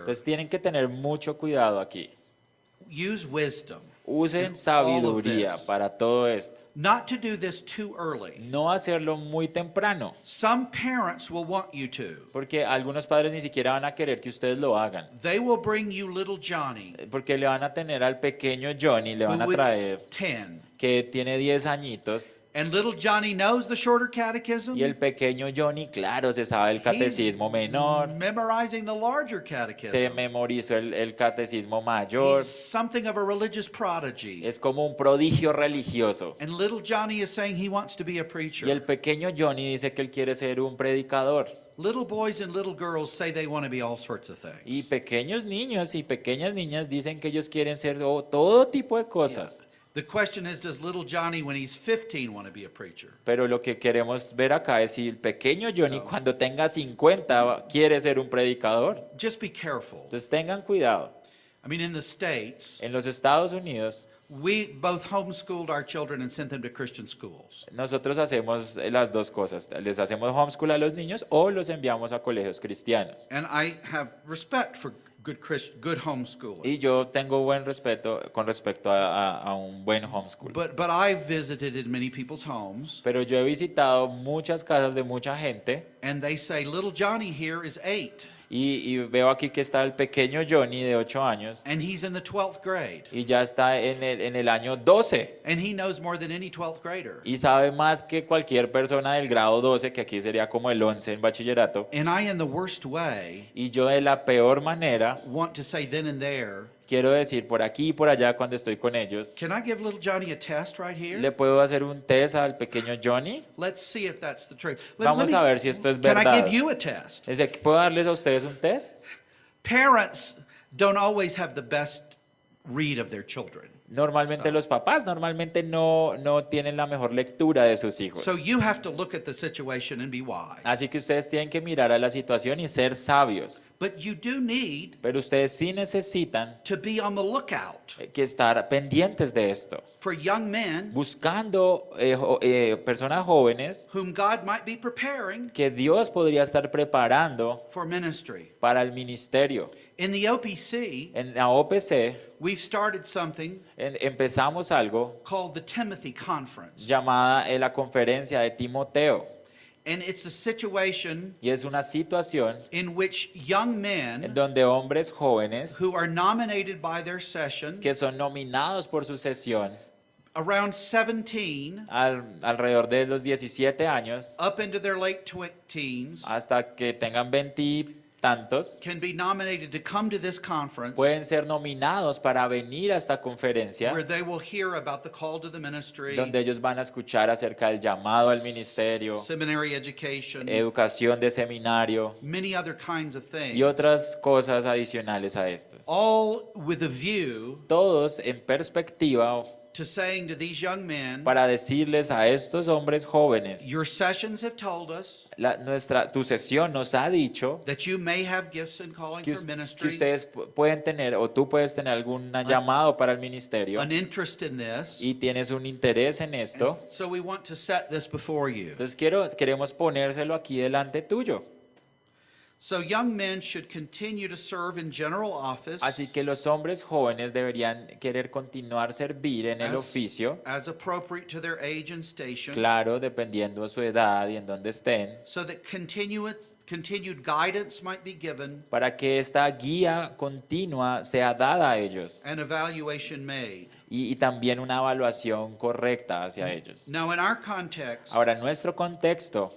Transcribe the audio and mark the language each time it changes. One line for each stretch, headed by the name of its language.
Spanish: Entonces tienen que tener mucho cuidado aquí.
English: Use wisdom.
Spanish: Usen sabiduría para todo esto.
English: Not to do this too early.
Spanish: No hacerlo muy temprano,
English: Some parents will want you to.
Spanish: porque algunos padres ni siquiera van a querer que ustedes lo hagan.
English: They will bring you little Johnny,
Spanish: Porque le van a tener al pequeño Johnny, le van a
English: who
Spanish: traer,
English: is 10.
Spanish: que tiene 10 añitos.
English: And little Johnny knows the shorter catechism.
Spanish: Y el pequeño Johnny, claro, se sabe el catecismo menor,
English: Memorizing the larger
Spanish: se
English: catechism.
Spanish: memorizó el catecismo mayor,
English: He's something of a religious prodigy.
Spanish: es como un prodigio religioso.
English: And little Johnny is saying he wants to be a preacher.
Spanish: Y el pequeño Johnny dice que él quiere ser un predicador.
English: Little boys and little girls say they want to be all sorts of
Spanish: Y
English: things.
Spanish: pequeños niños y pequeñas niñas dicen que ellos quieren ser todo tipo de cosas.
English: The question is, does little Johnny, when he's 15, want to be a preacher?
Spanish: Pero lo que queremos ver acá es si el pequeño Johnny cuando tenga 50 quiere ser un predicador.
English: Just be careful.
Spanish: Entonces tengan cuidado.
English: I mean, in the States,
Spanish: En los Estados Unidos
English: we both homeschooled our children and sent them to Christian schools.
Spanish: nosotros hacemos las dos cosas. Les hacemos homeschool a los niños o los enviamos a colegios cristianos.
English: And I have respect for good homeschooling.
Spanish: Y yo tengo buen respeto con respecto a un buen homeschool.
English: But I've visited in many people's homes,
Spanish: Pero yo he visitado muchas casas de mucha gente
English: and they say, little Johnny here is 8,
Spanish: y veo aquí que está el pequeño Johnny de 8 años
English: and he's in the 12th grade.
Spanish: y ya está en el año 12
English: And he knows more than any 12th grader.
Spanish: y sabe más que cualquier persona del grado 12, que aquí sería como el 11 en bachillerato.
English: And I, in the worst way,
Spanish: Y yo de la peor manera
English: want to say then and there,
Spanish: quiero decir por aquí y por allá cuando estoy con ellos,
English: can I give little Johnny a test right here?
Spanish: ¿le puedo hacer un test al pequeño Johnny?
English: Let's see if that's the truth.
Spanish: Vamos a ver si esto es
English: Can I
Spanish: verdad.
English: give you a test?
Spanish: Es decir, ¿puedo darles a ustedes un test?
English: Parents don't always have the best read of their children.
Spanish: Normalmente los papás normalmente no tienen la mejor lectura de sus hijos.
English: So you have to look at the situation and be wise.
Spanish: Así que ustedes tienen que mirar a la situación y ser sabios.
English: But you do need
Spanish: Pero ustedes sí necesitan
English: to be on the lookout
Spanish: que estar pendientes de esto,
English: for young men
Spanish: buscando personas jóvenes
English: whom God might be preparing
Spanish: que Dios podría estar preparando
English: for ministry.
Spanish: para el ministerio.
English: In the OPC,
Spanish: En la OPC
English: we've started something
Spanish: empezamos algo
English: called the Timothy Conference.
Spanish: llamada la conferencia de Timoteo,
English: And it's a situation
Spanish: y es una situación
English: in which young
Spanish: en
English: men
Spanish: donde hombres jóvenes
English: who are nominated by their session,
Spanish: que son nominados por su sesión
English: around 17
Spanish: alrededor de los 17 años
English: up into their late teens,
Spanish: hasta que tengan 20 y tantos,
English: can be nominated to come to this conference
Spanish: pueden ser nominados para venir a esta conferencia
English: where they will hear about the call to the ministry,
Spanish: donde ellos van a escuchar acerca del llamado al ministerio,
English: seminary education,
Spanish: educación de seminario
English: many other kinds of things,
Spanish: y otras cosas adicionales a estos.
English: all with a view
Spanish: Todos en perspectiva
English: to saying to these young men,
Spanish: para decirles a estos hombres jóvenes,
English: your sessions have told us
Spanish: tu sesión nos ha dicho
English: that you may have gifts and calling
Spanish: que,
English: for
Spanish: que
English: ministry,
Spanish: ustedes pueden tener o tú puedes tener algún llamado para el ministerio
English: an interest in this.
Spanish: y tienes un interés en esto.
English: So we want to set this before you.
Spanish: Entonces queremos ponérselo aquí delante tuyo.
English: So young men should continue to serve in general office
Spanish: Así que los hombres jóvenes deberían querer continuar servir en el oficio,
English: as appropriate to their age and station,
Spanish: claro, dependiendo de su edad y en donde estén,
English: so that continued guidance might be given
Spanish: para que esta guía continua sea dada a ellos
English: and evaluation made.
Spanish: y también una evaluación correcta hacia ellos.
English: Now in our context,
Spanish: Ahora, en nuestro contexto,